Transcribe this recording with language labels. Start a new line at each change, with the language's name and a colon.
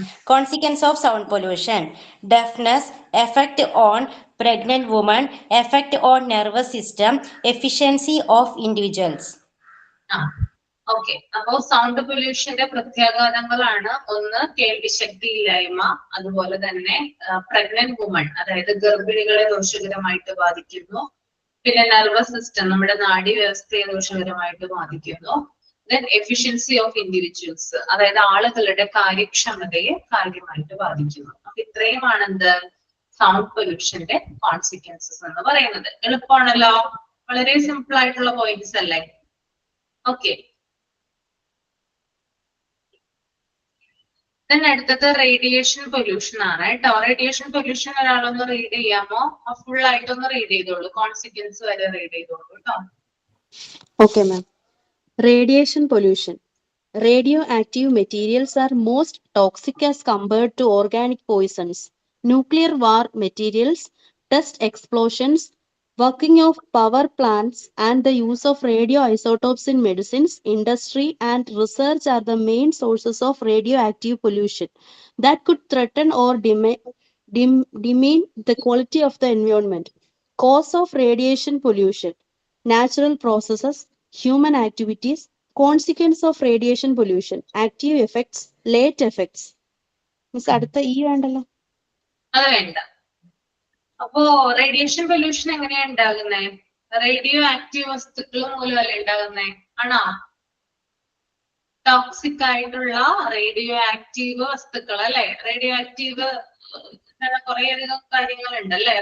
English: Consequence of sound pollution: deafness, effect on pregnant women, effect on nervous system, efficiency of individuals.
Malayalam: Okay, അപ്പോ sound പൊല്യൂഷന്റെ പ്രത്യാഘാതങ്ങളാണ് ഒന്ന് കേൾവിശക്തി ഇല്ലായ്മ, അതുപോലെ തന്നെ pregnant woman അതായത് ഗർഭിണികളെ ദോഷകരമായിട്ട് ബാധിക്കുന്നു, പിന്നെ നെർവസ് സിസ്റ്റം നമ്മുടെ നാഡി വ്യവസ്ഥയെ ദോഷകരമായിട്ട് ബാധിക്കുന്നു,
English: then efficiency of individuals
Malayalam: അതായത് ആളുകളുടെ കാര്യക്ഷമതയെ കാര്യമായിട്ട് ബാധിക്കുന്നു. അപ്പൊ ഇത്രയുമാണ് എന്ത് സൗണ്ട് പൊല്യൂഷന്റെ കോൺസിക്വൻസസ് എന്ന് പറയുന്നത്. എളുപ്പമാണല്ലോ, വളരെ സിമ്പിൾ ആയിട്ടുള്ള പോയിന്റ്സ് അല്ലേ? ഓക്കെ, അടുത്തത് റേഡിയേഷൻ പൊല്യൂഷൻ ആണ് കേട്ടോ. റേഡിയേഷൻ പൊല്യൂഷൻ ഒരാളൊന്ന് റീഡ് ചെയ്യാമോ? ഫുൾ ആയിട്ടൊന്ന് റീഡ് ചെയ്തോളൂ, കോൺസിക്വൻസ് വരെ റീഡ് ചെയ്തോളൂ കേട്ടോ.
English: Okay, ma'am. Radiation pollution. Radioactive materials are most toxic as compared to organic poisons. Nuclear war materials, test explosions, working of power plants, and the use of radioisotopes in medicines, industry, and research are the main sources of radioactive pollution that could threaten or demean the quality of the environment. Cause of radiation pollution: natural processes, human activities. Consequence of radiation pollution: active effects, late effects.
Malayalam: Miss അടുത്ത ഈ വേണ്ടല്ലോ, അത് വേണ്ട. അപ്പോ radiation pollution എങ്ങനെയാ ഉണ്ടാകുന്നേ? Radio active വസ്തുക്കൾ മൂലമല്ലേ ഉണ്ടാകുന്നേ? ആണോ? Toxic ആയിട്ടുള്ള റേഡിയോ ആക്റ്റീവ് വസ്തുക്കൾ അല്ലെ? റേഡിയോ ആക്റ്റീവ് കുറേയധികം കാര്യങ്ങളുണ്ട് അല്ലെ?